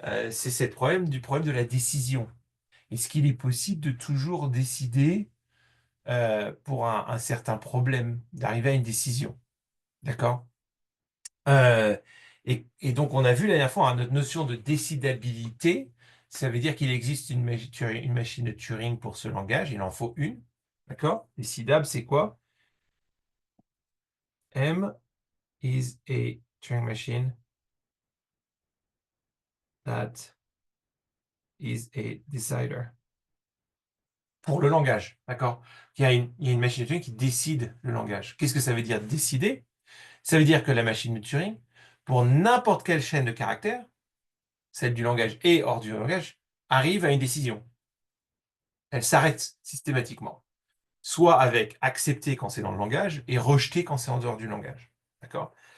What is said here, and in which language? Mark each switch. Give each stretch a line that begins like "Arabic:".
French: C'est du problème de la décision. Est-ce qu'il est possible de toujours décider pour un certain problème, d'arriver à une décision? D'accord? Euh, et donc, on a vu la dernière fois, hein, notre notion de décidabilité, ça veut dire qu'il existe une machine de Turing pour ce langage, il en faut une. D'accord? Décidable, c'est quoi?
English: M is a Turing machine that is a decider.
French: Pour le langage, d'accord? Il y a une machine de Turing qui décide le langage. Qu'est-ce que ça veut dire décider? Ça veut dire que la machine de Turing, pour n'importe quelle chaîne de caractères, celle du langage et hors du langage, arrive à une décision. Elle s'arrête systématiquement. Soit avec accepter quand c'est dans le langage et rejeter quand c'est en dehors du langage. D'accord?